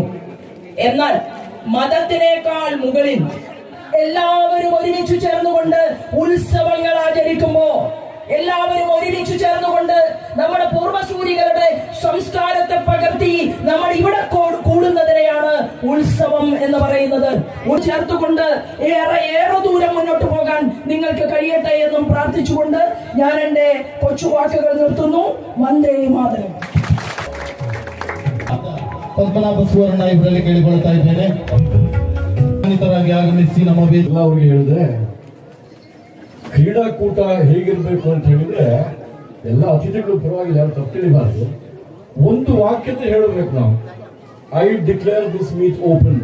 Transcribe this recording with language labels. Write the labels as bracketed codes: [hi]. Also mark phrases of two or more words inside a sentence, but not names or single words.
[ml] എന്നാൽ മതത്തിനേക്കാൾ മുകളിൽ എല്ലാവരും ഒരുമിച്ചു ചേർന്നുകൊണ്ട് ഉത്സവങ്ങൾ ആചരിക്കുമ്പോ, എല്ലാവരും ഒരുമിച്ചു ചേർന്നുകൊണ്ട് നമ്മുടെ പൂർവ്വസൂരികളുടെ സംസ്കാരത്തെ പകർത്തി നമ്മൾ ഇവിടെ കൂടുന്നതിനെയാണ് ഉത്സവം എന്ന് പറയുന്നത്. ചേർത്തുകൊണ്ട് ഏറെ ദൂരം മുന്നോട്ട് പോകാൻ നിങ്ങൾക്ക് കഴിയട്ടെ എന്നും പ്രാർത്ഥിച്ചുകൊണ്ട് ഞാൻ എന്റെ കൊച്ചുവാക്കുകൾ നിർത്തുന്നു. വന്ദേ മാതരം. [kn] ಪದ್ಮನಾಭ ಸುವರ್ಣ ಇವರಲ್ಲಿ ಕೇಳಿಕೊಳ್ತಾ ಇದ್ದೇನೆ. ಆಗಮಿಸಿ ನಮ್ಮ ಅವ್ರಿಗೆ ಹೇಳಿದ್ರೆ ಕ್ರೀಡಾಕೂಟ ಹೇಗಿರ್ಬೇಕು ಅಂತ ಹೇಳಿದ್ರೆ ಎಲ್ಲ ಅತಿಥಿಗಳು ಪರವಾಗಿಲ್ಲ, ಯಾರು ತಪ್ಪು ತಿಳಿಬಾರ್ದು. ಒಂದು ವಾಕ್ಯತೆ ಹೇಳಬೇಕು ನಾವು. [en] I declare this meet open.